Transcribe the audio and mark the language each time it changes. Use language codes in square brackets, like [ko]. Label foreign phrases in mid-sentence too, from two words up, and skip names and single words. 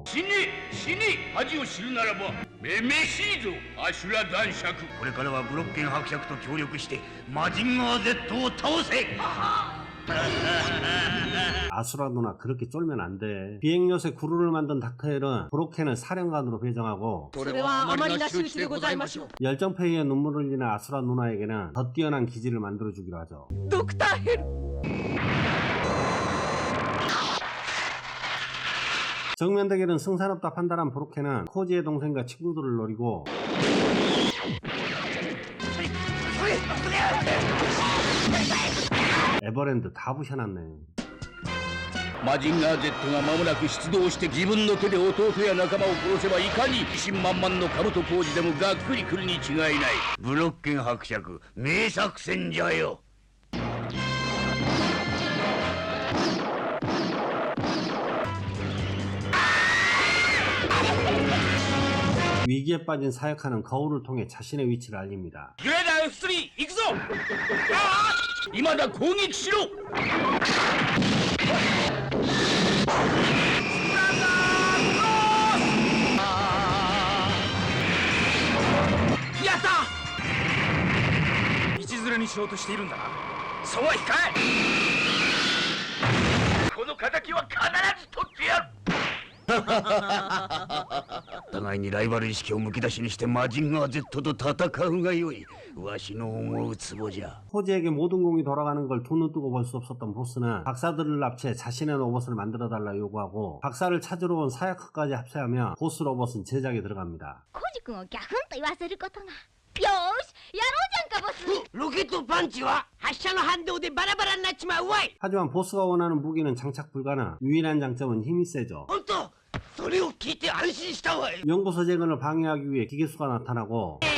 [ja] 死に恥を知るならばめめしいぞアシュラ男爵。これからはブロッケン伯爵と協力してマジンガー Z を倒せ。 [ko] 아수라 누나 그렇게 쫄면 안 돼. 비행요새 구루를 만든 닥터헬은 브로켄을 사령관으로 배정하고 [ja] それはあまりな仕打ちでございましょう。 [ko] 열정페이에 눈물을 흘리는 아수라 누나에게는 더 뛰어난 기지를 만들어주기로 하죠. [ja] ドクターヘル。 [ko] 정면 대결은 승산없다 판단한 브로켄은 코지의 동생과 친구들을 노리고 에버랜드 다 부셔놨네. [ja] マジンガー Z が間もなく出動して自分の手で弟や仲間を殺せばいかに自信満々の兜小路でもがっくり来るに違いない。ブロッケン伯爵、名作戦じゃよ。 [ko] 위기에 빠진 사역하는 거울을 통해 자신의 위치를 알립니다. [ja] グレーダー F3 行くぞ。今だ攻撃しろ。やった。道連れにしようとしているんだな。そうはいかん。この敵は必ず取ってやる。互いにライバル意識をむき出しにしてマジンガー Z と戦うがよい。わしの思うツボじゃ。 [ko] 코지에게 모든 공이 돌아가는 걸 두 눈 뜨고 볼 수 없었던 보스는 박사들을 납치해 자신의 로봇을 만들어달라 요구하고 박사를 찾으러 온 사야크까지 합체하며 보스 로봇은 제작에 들어갑니다. [ja] コジ君をギャフンと言わせることが。よーし、やろうじゃんかボス。ロケットパンチは発射の反動でバラバラになっちまうわい。 [ko] 하지만 보스가 원하는 무기는 장착 불가능. 유일한 장점은 힘이 세죠. [ja] 本当、それを聞いて安心したわい。 [ko] 연구소 재건을 방해하기 위해 기계수가 나타나고